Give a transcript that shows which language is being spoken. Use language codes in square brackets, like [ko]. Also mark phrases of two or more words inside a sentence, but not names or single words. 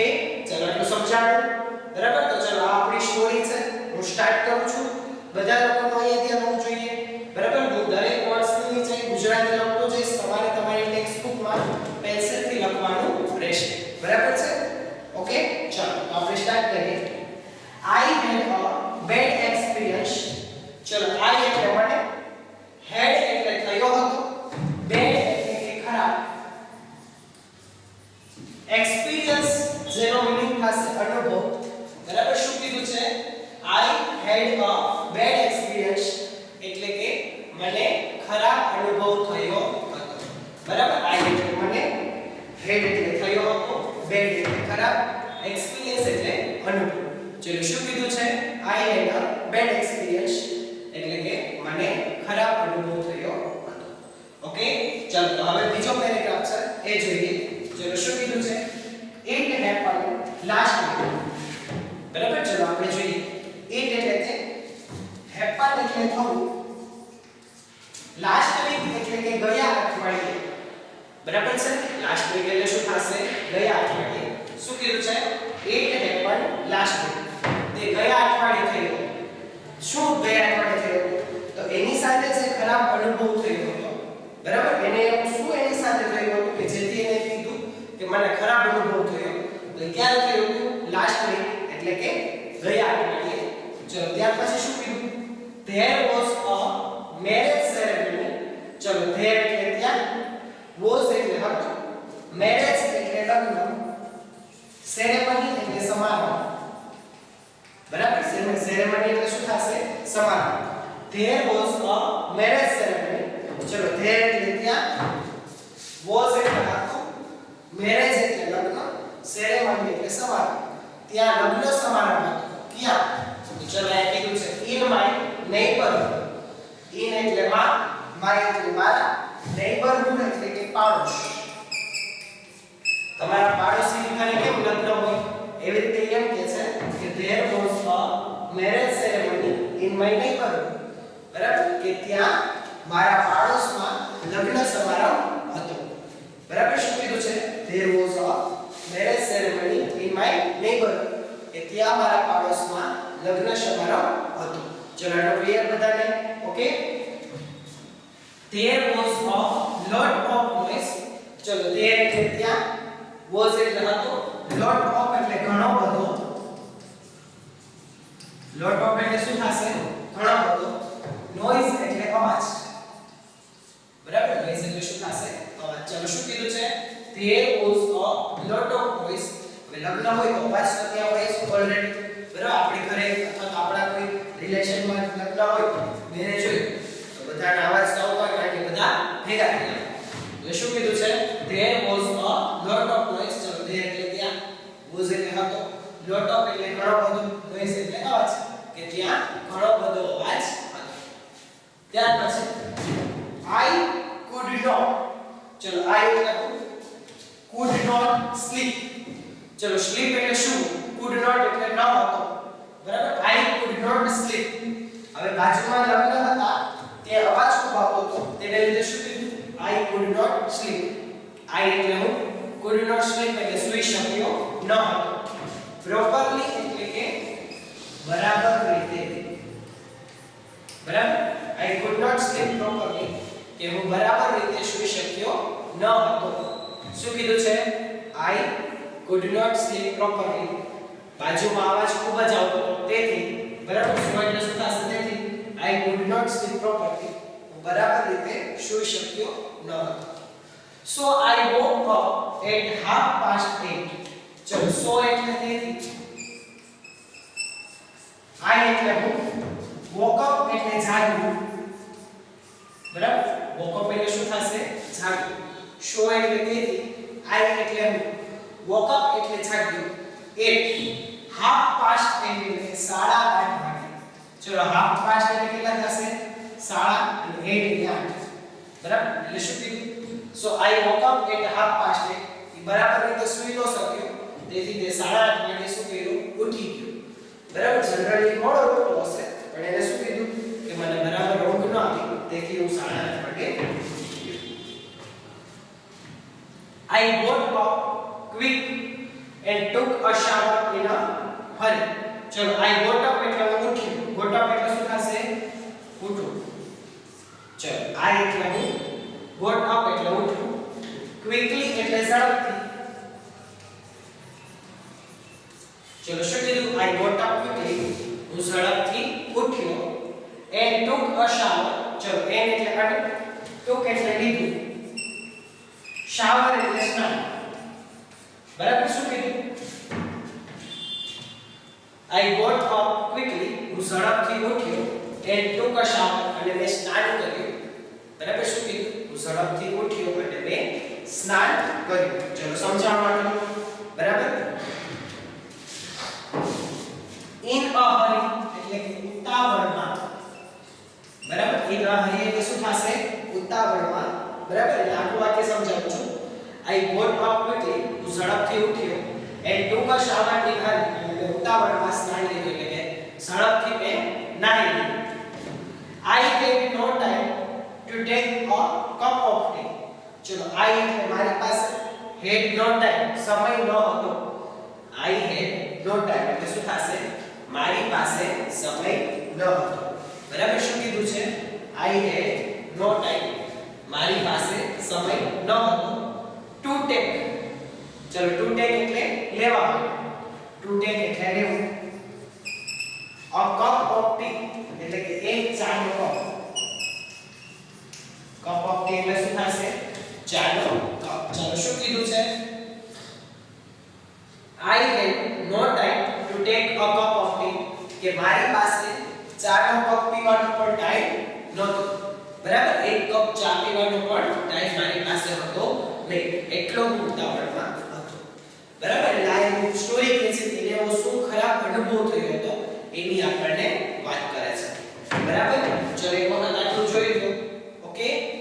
[gu] ચલો એટલું સમજાણું. બરાબર? તો ચલો આ આપણી સ્ટોરી છે. હું સ્ટાર્ટ કરું છું. બધા લોકોનો અહીંયા ધ્યાન હોવું જોઈએ. બરાબર? હું દરેક વર્ડ્સની નીચે ગુજરાતી લખતો જઈશ. તમારે તમારી ટેક્સ્ટ બુકમાં પેન્સિલથી લખવાનું રહેશે. બરાબર છે? ઓકે? ચલો આપણે સ્ટાર્ટ કરીએ. [en] I had a bad experience. [gu] ચલો I એટલે મને, had એટલે થયો હતો, bad એટલે કે ખરાબ, experience જેનો મીનિંગ થશે અનુભવ. બરાબર? શું કીધું છે? [en] I had a bad experience [gu] એટલે કે મને ખરાબ અનુભવ થયો હતો. બરાબર? I એટલે મને, had એટલે થયો હતો, bad એટલે ખરાબ, experience એટલે અનુભવ. ચલો શું કીધું છે? [en] I had a bad experience [gu] એટલે કે મને ખરાબ અનુભવ થયો હતો. ઓકે? ચલો તો હવે બીજો પેરેગ્રાફ છે એ જોઈએ. ચલો શું કીધું છે? [en] It happened last week. [gu] બરાબર? ચલો આપણે જોઈએ. It એટલે કે happen એટલે થવું, [en] last week [gu] એટલે કે ગયા અઠવાડિયે. બરાબર છે? [en] last week [gu] એટલે શું થશે? ગયા અઠવાડિયે. શું કીધું છે? [en] It happened last week. [gu] તે ગયા અઠવાડિયે થયો. શું ગયા અઠવાડિયે થયો? તો એની સાથે જે ખરાબ અનુભવ થયો હતો. બરાબર? એને શું એની સાથે થયું હતું કે જેથી એને કીધું કે મને ખરાબ અનુભવ થયો. તો ક્યારે થયું? [en] last week [gu] એટલે કે ગયા અઠવાડિયે. ચલો ત્યાર પછી શું કીધું? [en] There was a marriage ceremony. [gu] ચલો there એટલે ત્યાં, was એટલે હતો, marriage એટલે લગ્ન, ceremony એટલે સમારોહ. બરાબર? સેરેમની એટલે શું થશે? સમારોહ. [en] There was a marriage ceremony. [gu] ચલો there એટલે ત્યાં, was એટલે હતું, marriage એટલે લગ્ન, ceremony એટલે સમારોહ. ત્યાં લગ્ન સમારોહ હતો. ક્યાં? તો ચલો આ કીધું છે [en] in my neighborhood. [gu] in એટલે માં, my એટલે મારા, neighborhood એટલે કે પાડોશ. તમારા પાડોશી ઘરે કેમ લગ્ન હોય? એવી રીતે એમ કહે છે કે [en] there was a marriage ceremony in my neighborhood. [gu] બરાબર? કે ત્યાં મારા પાડોશમાં લગ્ન સમારોહ હતો. બરાબર? શું કીધું છે? [en] there was a marriage ceremony in my neighborhood. [gu] કે ત્યાં મારા પાડોશમાં લગ્ન સમારોહ હતો. ચલો આનો ક્લિયર બધાને? ઓકે? [en] there was a lot of noise. [gu] ચલો there એટલે ત્યાં, was એટલે હતો, [en] lot of [gu] એટલે ઘણો બધો, [en] lot of [gu] એટલે શું થશે ઘણો બધો નોઈઝ એટલે અવાજ બરાબર નોઈઝ એટલે શું થશે અવાજ ચલો શું કીધું છે [en] there was a lot of noise [gu] હવે લગ્ન હોય તો અવાજ તો ત્યાં હોય છે ઓલરેડી બરાબર આપણે ઘરે અથવા તો આપણા કોઈ રિલેશનમાં લગ્ન હોય મેરેજ હોય તો બધાના અવાજ તો આવતા કારણ કે બધા ભેગા થયા તો શું કીધું છે [en] there was a lot of noise [gu] ચલો there એટલે ત્યાં was એટલે હતો [en] lot of [gu] એટલે ઘણો બધો noise એટલે અવાજ કે ત્યાં ઘણો બધો અવાજ હતો ત્યાર પછી [en] I could not [gu] ચલો I એટલે [en] could not sleep [gu] ચલો sleep એટલે શું [en] could not [gu] એટલે ન હતો બરાબર [en] I could not sleep [gu] હવે બાજુમાં લગ્ન હતા તે અવાજ ખૂબ આવતો હતો તેને લીધે શું કીધું [en] I could not sleep I [gu] એટલે હું [en] could not sleep [gu] એટલે સૂઈ શક્યો ન હતો properly એટલે કે બરાબર રીતે બરાબર [en] I could not sleep properly [gu] કે હું બરાબર રીતે સૂઈ શક્યો ન હતો શું કીધું છે [en] I could not sleep properly [gu] બાજુમાં અવાજ ખૂબ જ આવતો હતો તેથી બરાબર શું એટલે શું થશે તેથી [en] I could not sleep properly [gu] હું બરાબર રીતે સૂઈ શક્યો ન હતો [en] so I woke up at 8:30 [gu] ચલો so એટલે તેથી I એટલે હું [en] woke up [gu] એટલે જાગ્યું બરાબર [en] woke up [gu] એટલે શું થશે જાગ્યું so એટલે તેથી I એટલે હું [en] woke up [gu] એટલે જાગ્યું 8:30 એટલે 8:30 વાગે ચલો 8:30 એટલે કેટલા થશે 8:30 અને 8 એટલે 8 બરાબર એટલે શું કીધું [en] so I woke up at 8:30 [gu] એ બરાબર રીતે સૂઈ ન શક્યો તેથી તે 8:30 વાગે શું કર્યું ઉઠી ગયો બરાબર જનરલી મોડો ઉઠતો હશે પણ એને શું કીધું કે મને બરાબર ઊંઘ ન આવી તેથી હું 8:30 વાગે ઉઠી ગયો [en] I got up quick and took a shower in a hurry ચલો I got up [gu] એટલે હું ઉઠ્યો [en] got up [gu] એટલે શું થશે ઉઠવું ચલો [en] I [gu] એટલે હું [en] got up [gu] એટલે ઉઠવું [en] quickly [gu] એટલે ઝડપથી ચલો શું કીધું [en] I got up quickly [gu] હું ઝડપથી ઉઠ્યો [en] and took a shower [gu] ચલો and એટલે અને took એટલે લીધું shower એટલે સ્નાન બરાબર શું કીધું [en] I got up quickly [gu] હું ઝડપથી ઉઠ્યો [en] and took a shower [gu] અને મેં સ્નાન કર્યું બરાબર શું કીધું હું ઝડપથી ઉઠ્યો અને મેં સ્નાન કર્યું ચલો સમજાવવા માટે બરાબર [en] in a hurry [gu] એટલે કે ઉતાવળમાં બરાબર [en] in a hurry [gu] એટલે શું થશે ઉતાવળમાં બરાબર એટલે આખું વાક્ય સમજાવું છું [en] I got up quickly [gu] હું ઝડપથી ઉઠ્યો [en] and took a shower in a hurry [gu] એટલે ઉતાવળમાં સ્નાન લીધું એટલે કે ઝડપથી મેં નાહી લીધું [en] I had no time to take a cup of tea [gu] ચલો I એટલે મારી પાસે [en] had no time [gu] સમય ન હતો [en] I had no time [gu] એટલે શું થશે મારી પાસે સમય ન હતો બરાબર શું કીધું છે [en] I had no time [gu] મારી પાસે સમય ન હતો [en] to take [gu] ચલો [en] to take [gu] એટલે લેવા [en] to take [gu] એટલે લેવું [en] a cup of tea [gu] એટલે કે એક ચાનો [en] cup of tea [gu] એટલે શું થશે ચાનો કપ ચલો શું કીધું છે [en] I had no time to take a cup of tea [gu] કે મારી પાસે ચાનો કપ પીવાનો પણ ટાઈમ નહોતો બરાબર એક કપ ચા પીવાનો પણ ટાઈમ મારી પાસે હતો નહીં એટલો હું ઉતાવળમાં હતો બરાબર એટલે આ એક સ્ટોરી કે છે એને એવો શું ખરાબ અનુભવ થયો હતો એની આપણને વાત કરે છે બરાબર ચલો એક વખત આટલું જોઈ લો ઓકે